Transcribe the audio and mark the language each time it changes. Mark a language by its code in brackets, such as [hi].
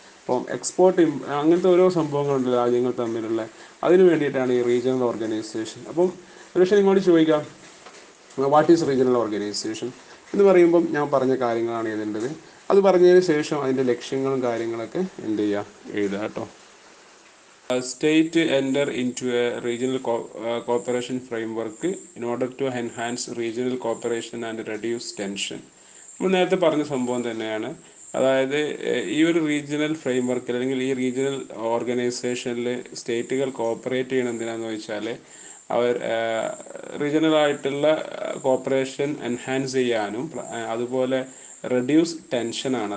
[ml] അപ്പം അങ്ങനത്തെ ഓരോ സംഭവങ്ങളുണ്ട് രാജ്യങ്ങൾ തമ്മിലുള്ള. അതിന് വേണ്ടിയിട്ടാണ് ഈ റീജിയണൽ ഓർഗനൈസേഷൻ. അപ്പം ഒരുപക്ഷെ നിങ്ങളോട് ചോദിക്കാം, [en] what is regional organisation [ml] എന്ന് പറയുമ്പം ഞാൻ പറഞ്ഞ കാര്യങ്ങളാണ് എഴുതേണ്ടത്. അത് പറഞ്ഞതിന് ശേഷം അതിൻ്റെ ലക്ഷ്യങ്ങളും കാര്യങ്ങളൊക്കെ എന്ത് ചെയ്യുക, എഴുതുക കേട്ടോ. [en] state enter into a regional cooperation framework in order to enhance regional cooperation and reduce tension. [ml] നമ്മൾ നേരത്തെ പറഞ്ഞ സംഭവം തന്നെയാണ്. അതായത് ഈ ഒരു റീജിയണൽ ഫ്രെയിംവർക്കിൽ അല്ലെങ്കിൽ ഈ റീജിയണൽ ഓർഗനൈസേഷനിൽ സ്റ്റേറ്റുകൾ കോപ്പറേറ്റ് ചെയ്യണം എന്തിനാന്ന് വെച്ചാൽ അവർ റീജിയണൽ ആയിട്ടുള്ള കോപ്പറേഷൻ എൻഹാൻസ് ചെയ്യാനും അതുപോലെ റെഡ്യൂസ് ടെൻഷനാണ്.